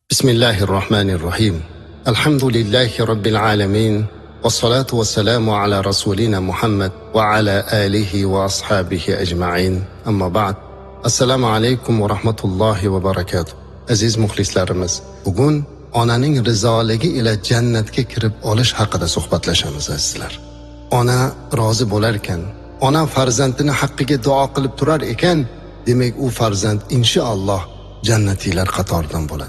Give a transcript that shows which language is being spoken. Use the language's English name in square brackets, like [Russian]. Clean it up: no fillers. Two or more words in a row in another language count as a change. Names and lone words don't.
[Arabic] بسم الله الرحمن الرحيم. الحمد لله رب العالمين. والصلاة والسلام على رسولنا محمد وعلى آله وأصحابه أجمعين. أما بعد. السلام عليكم ورحمة الله وبركاته. [Uzbek] Aziz muxlislarimiz, bugun onaning rizoligi ila jannatga kirib olish haqida suhbatlashamiz azizlar. Ona rozi bo'lar ekan, ona farzandini haqqiga duo qilib turar ekan, demak u farzand inshaalloh jannatiylar qatoridan bo'ladi.